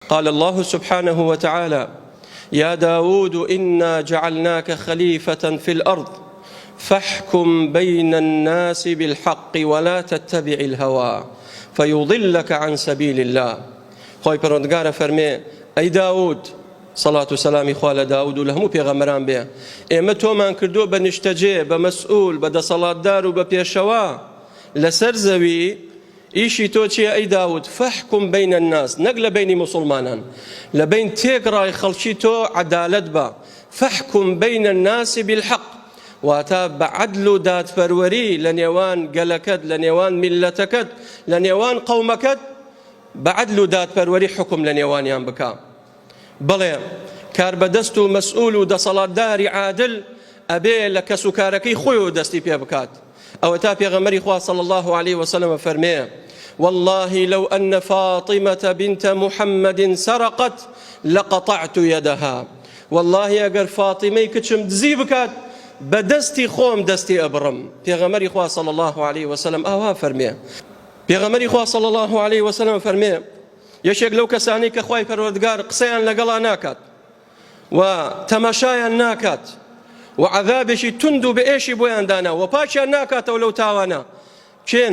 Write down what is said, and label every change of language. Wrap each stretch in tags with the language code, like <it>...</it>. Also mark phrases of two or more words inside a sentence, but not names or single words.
<ar>قال الله سبحانه وتعالى: يا داود إنا جعلناك خليفة في الأرض فاحكم بين الناس بالحق ولا تتبع الهوى فيضلك عن سبيل الله.</ar> <ckb>خوي پروردگار فرمي: أي داود،</ckb> <ar>صلاة وسلام</ar> <ckb>خوال داود و لهمو پیغمبران بێ، ئێمە تۆمان کردو بە نیشتەجێ، بە مەسئول، بە دەسەڵاتدار و بە پێشەوا لەسەر زەوی. ئیشی تۆ چییە ئەی داود؟</ckb> <ar>فەحکم بین الناس،</ar> <ckb>نەک لە بینی مسلمانان، لە بین تێکڕای خەڵکی تۆ عەدالەت بە.</ckb> <ar>فەحکم بین الناس بالحق،</ar> <ckb>واتە بە عەدل و دادپەروەری لە نێوان گەلەکەت، لە نێوان میلەتەکەت، لە نێوان قەومەکەت، بە عەدل و دادپەروەری حکم لە نێوانیان بکە. بڵێ کاربەدەست و مەسئول و دەسەڵاتداری عادل ئەبێ لە کەس و کارەکەی خۆی و دەستی پێ بکات. ئەوە تا پێغەمبەری خوا صلی الله عليه وسلم فەرمێ:</ckb> <ar>والله لو أن فاطمة بنت محمد سرقت لقطعت يدها.</ar> <ckb>والله أجر فاطمة كتشم دزي بكات بدستي خوم دستي أبرم. پێغەمبەری خوا صلی الله عليه وسلم ئاوا فەرمێ. پێغەمبەری خوا صلی الله عليه وسلم فەرمێ: یەکێک لەو کەسانی کە خوای پەروەردگار قسەیان لەگەڵا ناکات و تەماشایان ناکات و عەذابێکی تند و بەئێشی بۆیان دانا و پاچیان ناکاتەوە لەو تاوانە، کێن؟</ckb>